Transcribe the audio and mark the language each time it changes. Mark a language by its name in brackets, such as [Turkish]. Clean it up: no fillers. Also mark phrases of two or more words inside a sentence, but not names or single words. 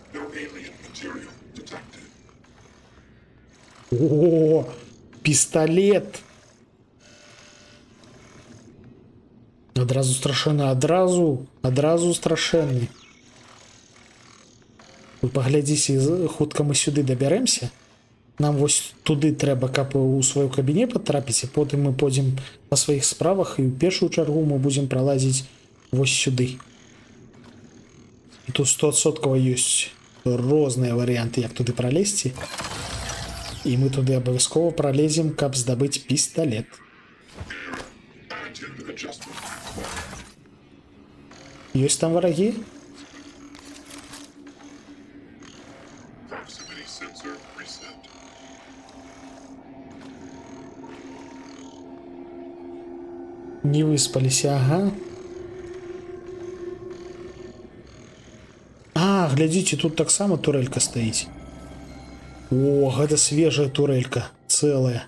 [English] alien material detected. [Belarusian] О, пістолет. Адразу страшэнны, адразу страшэнны. Вы паглядзіце, хутка мы сюды дабярэмся. Нам вось туды трэба, каб у свой кабінет патрапіць, і потым мы пойдзем па сваіх справах, і ў першую чаргу мы будзем пралазіць вось сюды. І тут 100% ёсць розныя варыянты, як туды пралезці. І мы туды абавязкова пралезем, каб здабыць пісталет. [English] Attitude adjustment. [Belarusian] Ёсць там варагі? [English] Proximity sensor reset. [Belarusian] Не выспаліся, ага. А, глядзіце, тут таксама турелька стаіць. О, гэта свежая турелька, цэлая.